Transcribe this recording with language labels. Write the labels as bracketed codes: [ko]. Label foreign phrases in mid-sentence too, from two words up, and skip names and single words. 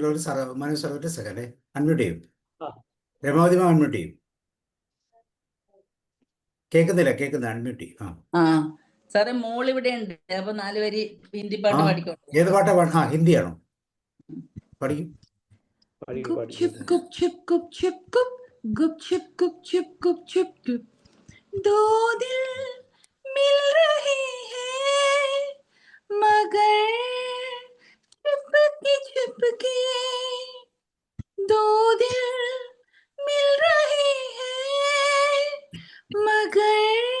[ml] ഒരു മനോജ് സാർ ഒരു സെക്കൻഡ് അൺമ്യൂട്ട് ചെയ്യും. രമാവതി മാം അൺമ്യൂട്ട് ചെയ്യും. കേൾക്കുന്നില്ല, അൺമ്യൂട്ട് ചെയ്യും. സാറേ മോളിവിടെ ഉണ്ട്. അപ്പൊ 4 വരി ഹിന്ദി പാട്ട് പാടിക്കോട്ടെ. ഏത് പാട്ടാ പാടാ? ഹിന്ദിയാണോ? പഠിക്കും. [hi] गुपचुप गुपचुप गुपचुप गुप गुपचुप गुपचुप गुपचुप गुप दो दिल मिल रहे हैं मगर चुपके दो दिल मिल रहे हैं मगर